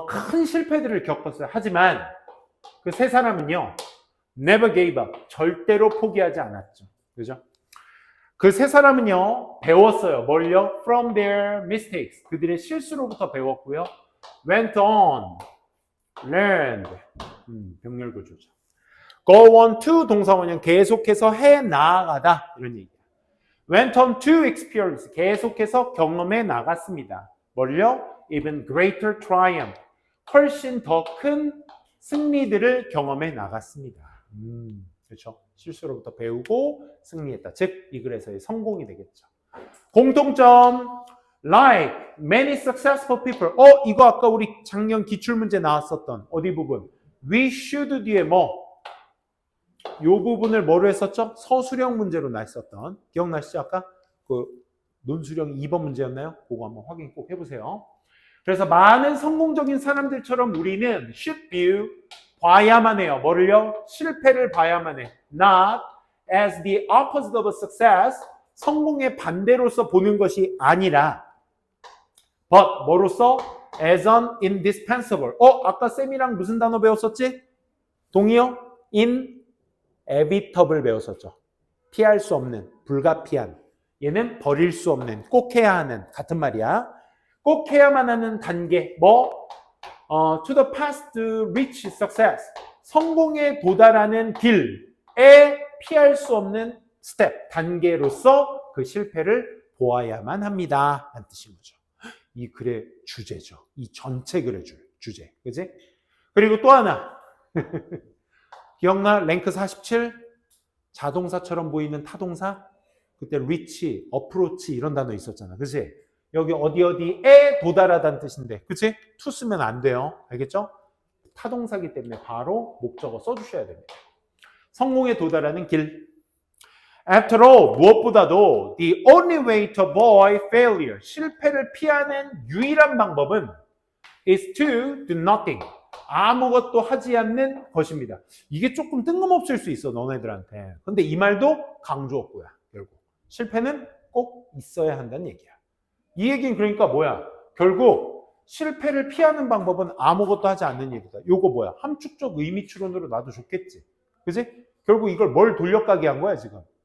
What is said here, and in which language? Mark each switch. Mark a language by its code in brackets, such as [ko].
[ko] 큰 실패들을 겪었어요. 하지만 그 세 사람은요, [en] never gave up, [ko] 절대로 포기하지 않았죠. 그죠? 그 세 사람은요, 배웠어요. 뭘요? [en] From their mistakes, [ko] 그들의 실수로부터 배웠고요. [en] Went on, learned, [ko] 병렬구조죠. [en] Go on to [ko] 동사원형, 계속해서 해 나아가다, 이런 얘기예요. [en] Went on to experience, [ko] 계속해서 경험해 나갔습니다. 뭘요? [en] Even greater triumph, [ko] 훨씬 더 큰 승리들을 경험해 나갔습니다. 그렇죠? 실수로부터 배우고 승리했다. 즉, 이 글에서의 성공이 되겠죠. [en] 공통점, like many successful people. [ko] 이거 아까 우리 작년 기출문제 나왔었던 어디 부분? We should 뒤에 뭐? 요 부분을 뭐로 했었죠? 서술형 문제로 냈었던. 기억나시죠? 아까 그 논술형 2번 문제였나요? 그거 한번 확인 꼭 해보세요. 그래서 많은 성공적인 사람들처럼 우리는 [en] should view, [ko] 봐야만 해요. 뭐를요? 실패를 봐야만 해. [en] Not as the opposite of success, [ko] 성공의 반대로서 보는 것이 아니라 [en] but [ko] 뭐로서? [en] as an indispensable. [ko] 아까 쌤이랑 무슨 단어 배웠었지? 동의어? inevitable 배웠었죠. 피할 수 없는, 불가피한. 얘는 버릴 수 없는, 꼭 해야 하는, 같은 말이야. 꼭 해야만 하는 단계, [en] to the path to reach success, [ko] 성공에 도달하는 길에 피할 수 없는 스텝, 단계로서 그 실패를 보아야만 합니다. 라는 뜻인 거죠. 이 글의 주제죠. 이 전체 글의 주제. 그지? 그리고 또 하나. 기억나? 랭크 47? 자동사처럼 보이는 타동사? 그때 reach, approach 이런 단어 있었잖아. 그지? 여기 어디에 도달하다는 뜻인데, 그치? to 쓰면 안 돼요. 알겠죠? 타동사기 때문에 바로 목적어 써주셔야 됩니다. 성공에 도달하는 길. [en] After all, [ko] 무엇보다도 [en] the only way to avoid failure, [ko] 실패를 피하는 유일한 방법은 [en] is to do nothing, [ko] 아무것도 하지 않는 것입니다. 이게 조금 뜬금없을 수 있어, 너네들한테. 근데 이 말도 강조었고요, 결국. 실패는 꼭 있어야 한다는 얘기야. 이 얘기는 그러니까 뭐야? 결국 실패를 피하는 방법은 아무것도 하지 않는 얘기다. 요거 뭐야? 함축적 의미 추론으로 놔도 좋겠지. 그지? 결국 이걸 뭘 돌려가게 한 거야, 지금?